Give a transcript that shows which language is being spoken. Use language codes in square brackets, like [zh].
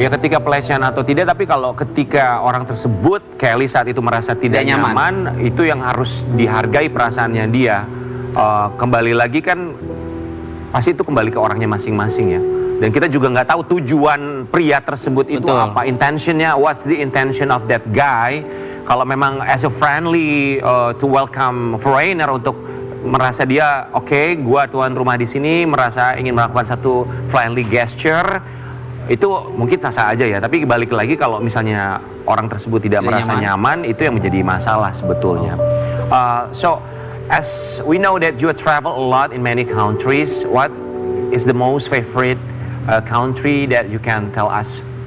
[id] Ya ketika pelecehan atau tidak, tapi kalau ketika orang tersebut, Kelly saat itu merasa tidak Tidak nyaman. nyaman, itu yang harus dihargai perasaannya dia. Kembali lagi kan, pasti itu kembali ke orangnya masing-masing ya. Dan kita juga nggak tahu tujuan pria tersebut itu Betul. [en] apa, intentionnya, what's the intention of that guy. [id] Kalau memang [en] as a friendly to welcome foreigner [id] untuk merasa dia oke, gua tuan rumah di sini, merasa ingin melakukan satu friendly gesture, itu mungkin sah-sah aja ya. Tapi balik lagi kalau misalnya orang tersebut tidak Tidak merasa nyaman, itu yang menjadi masalah sebetulnya. [en] So as we know that you travel a lot in many countries, what is the most favorite country that you can tell us?